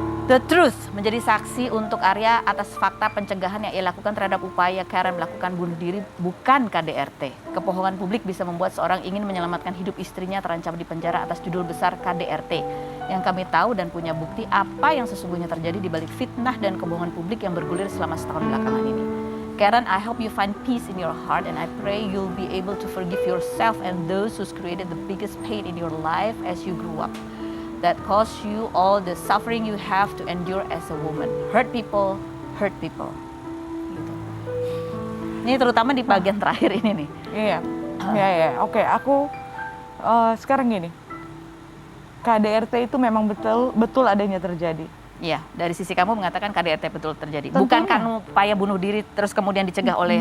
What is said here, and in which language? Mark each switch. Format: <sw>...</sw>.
<id>The Truth menjadi saksi untuk Arya atas fakta pencegahan yang ia lakukan terhadap upaya Karen melakukan bunuh diri bukan KDRT. Kebohongan publik bisa membuat seorang ingin menyelamatkan hidup istrinya terancam di penjara atas judul besar KDRT. Yang kami tahu dan punya bukti apa yang sesungguhnya terjadi di balik fitnah dan kebohongan publik yang bergulir selama setahun belakangan ini.</id> <en>Karen, I hope you find peace in your heart and I pray you'll be able to forgive yourself and those who's created the biggest pain in your life as you grew up. That caused you all the suffering you have to endure as a woman. Hurt people, hurt people.</en> <id>Gitu. Ini terutama di bagian terakhir ini nih. Iya, iya. Oke, aku sekarang gini. KDRT itu memang betul adanya terjadi. Iya, dari sisi kamu mengatakan KDRT betul terjadi. Tentunya. Bukan kamu upaya bunuh diri terus kemudian dicegah oleh...</id>